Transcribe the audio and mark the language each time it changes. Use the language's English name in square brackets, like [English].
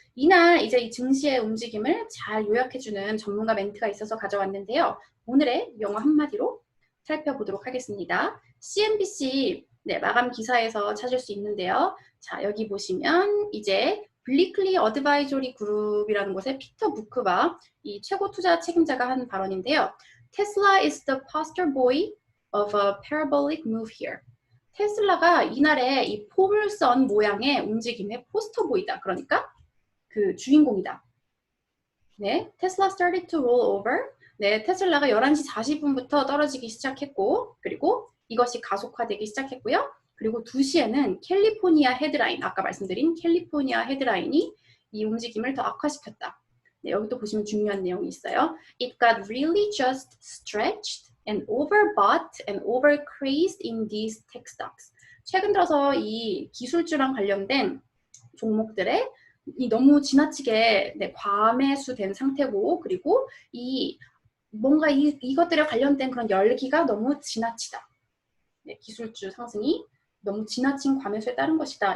[Korean] 이날 이제 이 증시의 움직임을 잘 요약해주는 전문가 멘트가 있어서 가져왔는데요. 오늘의 영어 한마디로 살펴보도록 하겠습니다. CNBC 마감 기사에서 찾을 수 있는데요. 자, 여기 보시면 이제 블리클리 어드바이저리 그룹이라는 곳의 피터 부크바 이 최고 투자 책임자가 한 발언인데요. [English] Tesla is the poster boy of a parabolic move here. [Korean] 테슬라가 이날의 이 포물선 모양의 움직임의 포스터보이다. 그러니까 그 주인공이다. [English] 네, 테슬라 started to roll over. [Korean] 네, 테슬라가 11시 40분부터 떨어지기 시작했고 그리고 이것이 가속화되기 시작했고요. 그리고 2시에는 캘리포니아 헤드라인, 아까 말씀드린 캘리포니아 헤드라인이 이 움직임을 더 악화시켰다. 네, 여기 또 보시면 중요한 내용이 있어요. [English] It got really just stretched and overbought and overcrazed in these tech stocks. [Korean] 최근 들어서 이 기술주랑 관련된 종목들에 이 너무 지나치게 과매수된 상태고 그리고 이 뭔가 이것들에 관련된 그런 열기가 너무 지나치다. 네, 기술주 상승이 너무 지나친 과매수에 따른 것이다.